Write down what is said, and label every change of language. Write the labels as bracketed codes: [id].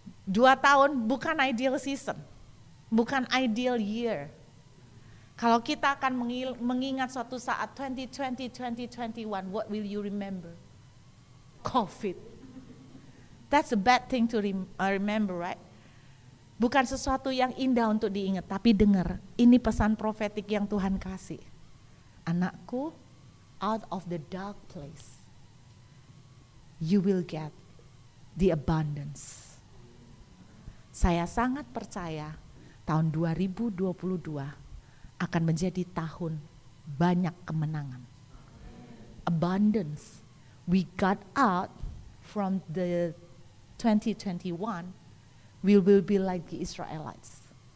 [id] 2 tahun bukan ideal season. Bukan ideal year. Kalau kita akan mengingat suatu saat 2020, 2021, what will you remember? COVID. [en] That's a bad thing to remember, right? [id] Bukan sesuatu yang indah untuk diingat, tapi dengar, ini pesan profetik yang Tuhan kasih. [en] Anakku, out of the dark place, you will get the abundance. [id] Saya sangat percaya tahun 2022 akan menjadi tahun banyak kemenangan. [en] Abundance. We got out from the 2021, we will be like the Israelites.